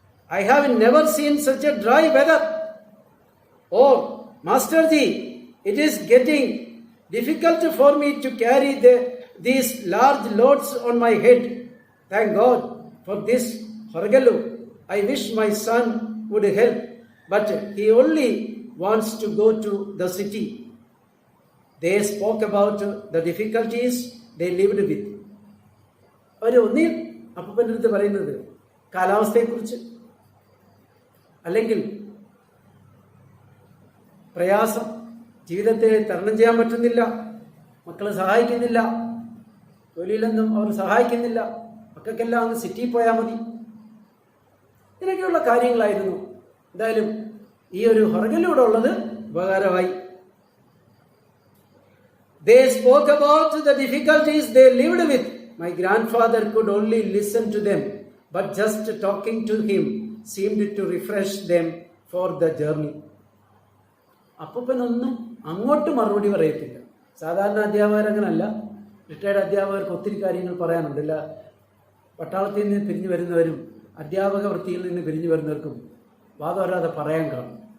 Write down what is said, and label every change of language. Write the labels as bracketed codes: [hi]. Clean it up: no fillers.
[en] I have never seen such a dry weather. Oh, Masterji, it is getting difficult for me to carry these large loads on my head. Thank God for this Horagalu. I wish my son would help, but he only wants to go to the city. They spoke about the difficulties they lived with. [ml] അവർ ഒന്നിൽ അപ്പൂപ്പൻ്റെ അടുത്ത് പറയുന്നത് കാലാവസ്ഥയെക്കുറിച്ച്, അല്ലെങ്കിൽ പ്രയാസം, ജീവിതത്തെ തരണം ചെയ്യാൻ പറ്റുന്നില്ല, മക്കളെ സഹായിക്കുന്നില്ല, ജോലിയിലൊന്നും അവർ സഹായിക്കുന്നില്ല, മക്കൾക്കെല്ലാം അങ്ങ് സിറ്റിയിൽ പോയാൽ മതി, ഇങ്ങനെയൊക്കെയുള്ള കാര്യങ്ങളായിരുന്നു. എന്തായാലും ഈ ഒരു ഹൊറഗലിലൂടെ ഉള്ളത് ഉപകാരമായി. [en] They spoke about the difficulties they lived with. My grandfather could only listen to them, but just talking to him seemed to refresh them for the journey. [ml] അപ്പൂപ്പനൊന്നും അങ്ങോട്ട് മറുപടി പറയത്തില്ല. സാധാരണ അധ്യാപകരങ്ങനല്ല. റിട്ടയർഡ് അധ്യാപകർക്ക് ഒത്തിരി കാര്യങ്ങൾ പറയാനുണ്ടല്ല. പട്ടാളത്തിൽ നിന്ന് പിരിഞ്ഞു വരുന്നവരും അധ്യാപക വൃത്തിയിൽ നിന്ന് പിരിഞ്ഞു വരുന്നവർക്കും വാദവരാതെ പറയാൻ കാണും.